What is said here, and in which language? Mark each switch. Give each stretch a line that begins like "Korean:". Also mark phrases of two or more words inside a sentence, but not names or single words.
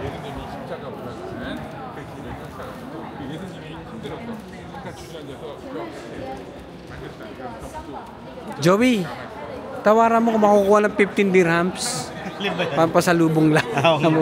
Korean: 예수님이 십자가 올라가는 그 길을 쫓아가지고 예수님이 힘들어서 잠깐 주저앉아서 만졌다.
Filipino: Joey, tawaran mo kung makukuha ng 15 dirhams. Pampasalubong lang mo.